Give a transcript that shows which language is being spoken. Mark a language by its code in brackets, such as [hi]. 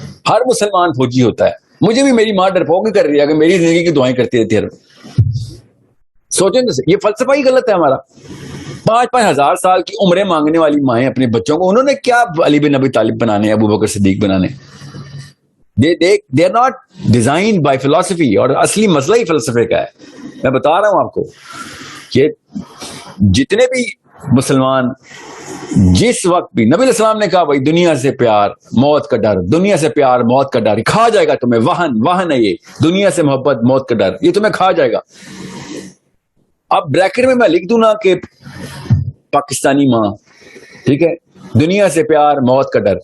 [ur] ہر مسلمان فوجی ہوتا ہے, مجھے بھی میری ماں ڈرپوک ہی کر رہی ہے کہ میری زندگی کی دعائیں کرتی رہتی ہے. سوچیں تو, یہ فلسفہ ہی غلط ہے ہمارا. 5,000 5,000 سال کی عمریں مانگنے والی مائیں اپنے بچوں کو, انہوں نے کیا علی بن ابی طالب بنانے, ابو بکر صدیق بنانے. [en] they are not designed by philosophy. [ur] اور اصلی مسئلہ ہی فلسفے کا ہے. میں بتا رہا ہوں آپ کو کہ جتنے بھی مسلمان جس وقت بھی, نبی علیہ السلام نے کہا بھائی دنیا سے پیار موت کا ڈر, دنیا سے پیار موت کا ڈر, کھا جائے گا تمہیں. وہن ہے یہ دنیا سے محبت موت کا ڈر, یہ تمہیں کھا جائے گا. اب بریکٹ میں لکھ دوں نا کہ پاکستانی ماں, ٹھیک ہے, دنیا سے پیار موت کا ڈر.